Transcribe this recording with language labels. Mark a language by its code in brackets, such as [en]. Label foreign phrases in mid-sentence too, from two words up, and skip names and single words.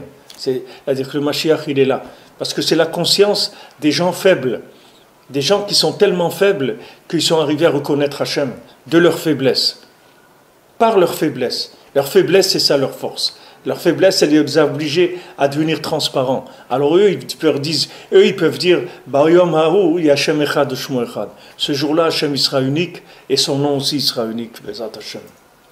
[fr] C'est-à-dire que le Mashiach, il est là. Parce que c'est la conscience des gens faibles. Des gens qui sont tellement faibles qu'ils sont arrivés à reconnaître Hachem de leur faiblesse. Par leur faiblesse. Leur faiblesse, c'est ça leur force. Leur faiblesse, elle les a obligés à devenir transparents. Alors eux, ils peuvent dire [he] ביום ההוא השם אחד שמו אחד. [fr] Ce jour-là, Hachem il sera unique et son nom aussi sera unique. [he] בעזרת השם.